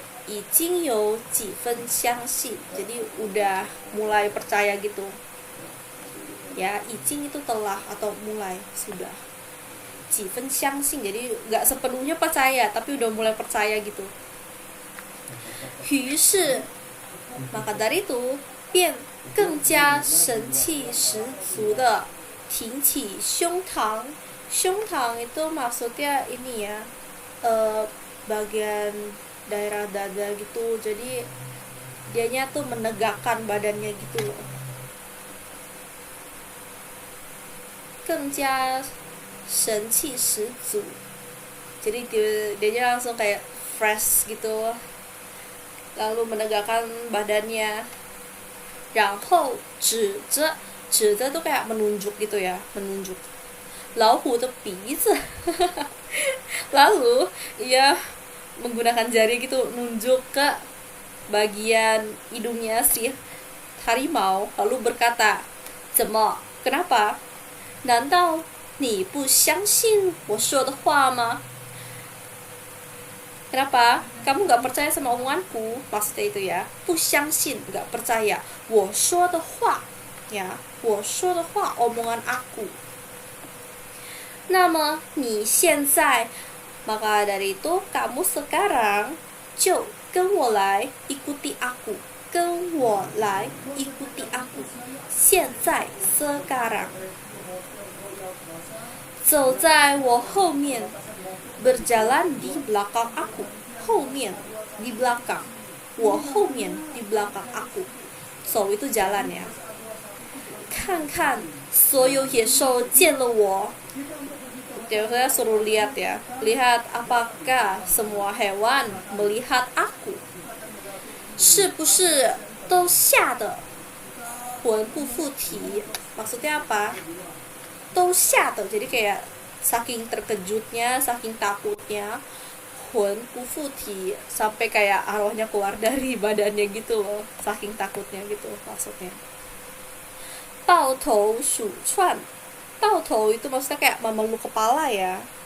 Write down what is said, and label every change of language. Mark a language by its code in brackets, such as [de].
[zh] 已经有几分相信, [id] jadi udah mulai percaya gitu. Ya, [zh] 已经 [id] itu telah atau mulai, sudah. [zh] 几分相信 [id] jadi nggak sepenuhnya percaya tapi udah mulai percaya gitu. [zh] 于是 [id] maka dari itu [zh] 便更加神气十足的挺起胸膛. 胸膛 [id] itu maksudnya ini ya, bagian daerah dada gitu, jadi dianya tuh menegakkan badannya gitu loh. [zh] 更加神气十足, [id] jadi dianya langsung kayak fresh gitu, lalu menegakkan badannya. [zh] 然后指着 [id] tuh kayak menunjuk gitu ya, menunjuk [zh] 老虎的鼻子 [id] lalu ia menggunakan jari gitu nunjuk ke bagian hidungnya si harimau, lalu berkata, [zh] 怎么 [id] kenapa? [zh] 难道你不相信我说的话吗? [id] Kenapa? Kamu gak percaya sama omonganku? Maksudnya itu ya, [zh] 不相信 [id] gak percaya, [zh] 我说的话 [id] ya, 我说的话 omongan aku. [zh] 那么你现在 [id] maka dari itu kamu sekarang [zh] 就跟我来 [id] ikuti aku, [zh] 跟我来 [id] ikuti aku. [zh] 现在 [id] sekarang [zh] 走在我后面 [id] berjalan di belakang aku. [zh] 后面 [id] di belakang, [zh] 我后面 [id] di belakang aku. [zh] 走 [id] itu jalan ya. [zh] 看看所有野兽见了我. [id] Jadi saya suruh lihat ya, lihat apakah semua hewan melihat aku. [zh] 是不是都吓得魂不附体? [id] Maksudnya apa? [zh] 都吓得, [id] jadi kayak saking terkejutnya, saking takutnya, [zh] 魂不附体, [id] sampai kayak arwahnya keluar dari badannya gitu loh, saking takutnya gitu maksudnya. [zh] 抱头鼠窜, 抱头 [id] itu maksudnya kayak memeluk kepala ya.